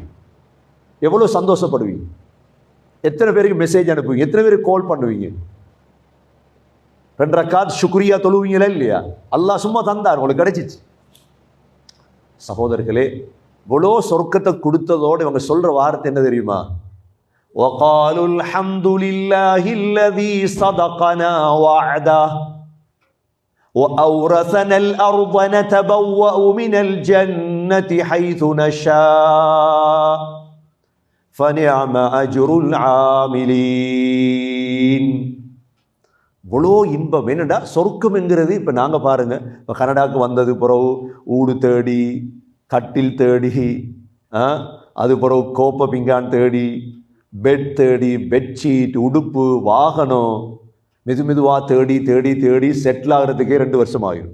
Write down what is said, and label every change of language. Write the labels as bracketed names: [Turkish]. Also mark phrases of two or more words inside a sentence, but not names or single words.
[Tamil] எவ்வளவு சந்தோஷப்படுவீங்க? எத்தனை பேருக்கு மெசேஜ் அனுப்புவீங்க? எத்தனை பேருக்கு கால் பண்ணுவீங்க? 2 ரக்காத் ஷுக்ரியா தொழுவீங்களா இல்லையா? அல்லாஹ் சும்மா தந்தார், உங்களுக்கு கிடைச்சிச்சு. சகோதரர்களே, இவ்வளோ சொர்க்கத்தை கொடுத்ததோடு இவங்க சொல்ற வார்த்தை என்ன தெரியுமா? [Arabic] وَقَالُوا الْحَمْدُ لِلَّهِ الَّذِي صَدَقَنَا وَعْدَهُ وَأَوْرَثَنَا الْأَرْضَ نَتَبَوَّأُ مِنَ الْجَنَّةِ حَيْثُ نَشَاءُ فَنِعْمَ أَجْرُ الْعَامِلِينَ. [Tamil] இவ்வளோ இன்பம். என்னடா சொர்க்கம் என்கிறது? இப்போ நாங்கள் பாருங்க, இப்போ கனடாவுக்கு வந்தது பிறகு ஊடு தேடி, கட்டில் தேடி, அது பிறகு கோப்பை பிங்கான் தேடி, பெட் தேடி, பெட்ஷீட், உடுப்பு, வாகனம், மெதுவாக தேடி தேடி தேடி செட்டில் ஆகிறதுக்கே 2 வருஷம் ஆயிரும்.